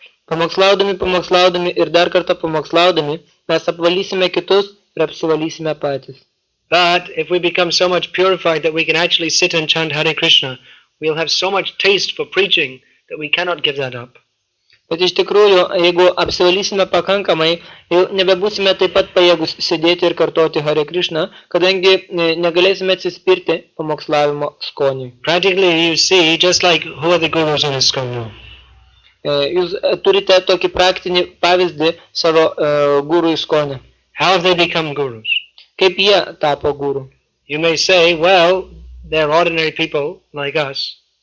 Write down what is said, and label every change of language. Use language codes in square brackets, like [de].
[lt] Pamokslaudami ir dar kartą pamokslaudami, mes apvalysime kitus ir apsivalysime patys. [en] But if we become so much purified that we can actually sit and chant Hare Krishna, we'll have so much taste for preaching that we cannot give that up. [lt] Bet iš tikrųjų, jeigu apsivalysime pakankamai, jau nebebūsime taip pat pajėgus sėdėti ir kartoti Hare Krishna, kadangi negalėsime atsispirti pamokslavimo skoniui. [en] Practically, you see, just like who are the gurus in ISKCON now? [lt] Jūs turite tokį praktinį pavyzdį savo gurų įskonę. [en] How have they become gurus? [lt] Kaip jie tapo gurų? [en] You may say, well, they're ordinary people like us.